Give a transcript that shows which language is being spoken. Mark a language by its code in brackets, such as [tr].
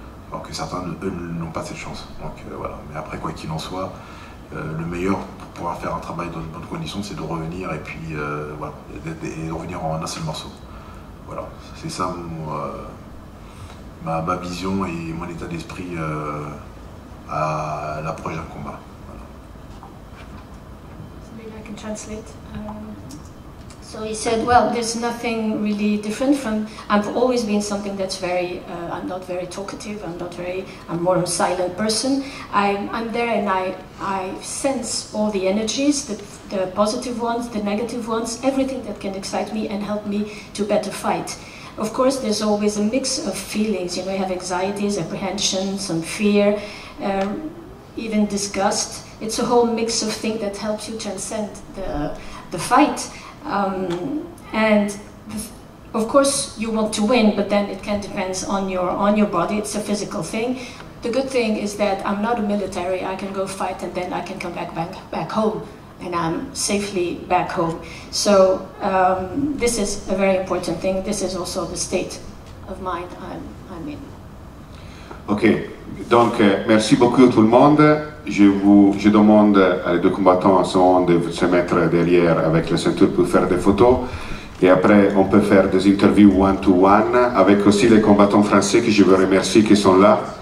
[fr] Alors que certains, eux, n'ont pas cette chance. Donc voilà. Mais après, quoi qu'il en soit, le meilleur pour pouvoir faire un travail dans de bonnes conditions, c'est de revenir et puis voilà, et de revenir en un seul morceau. Voilà, c'est ça ma vision et mon état d'esprit à l'approche d'un combat. [en] Maybe I can translate. So he said, well, there's nothing really different from, I've always been something that's very, I'm not very talkative, I'm more a silent person. I'm there and I sense all the energies, the positive ones, the negative ones, everything that can excite me and help me to better fight. Of course, there's always a mix of feelings, you know, you have anxieties, apprehension, some fear, even disgust. It's a whole mix of things that helps you transcend the fight. And of course you want to win, but then it can depend on your body. It's a physical thing. The good thing is that I'm not a military. I can go fight and then I can come back home, and I'm safely back home. So this is a very important thing. This is also the state of mind I'm in. [fr] Ok, donc merci beaucoup tout le monde. Je demande à les deux combattants de se mettre derrière avec la ceinture pour faire des photos. Et après, on peut faire des interviews one-to-one avec aussi les combattants français que je veux remercier qui sont là.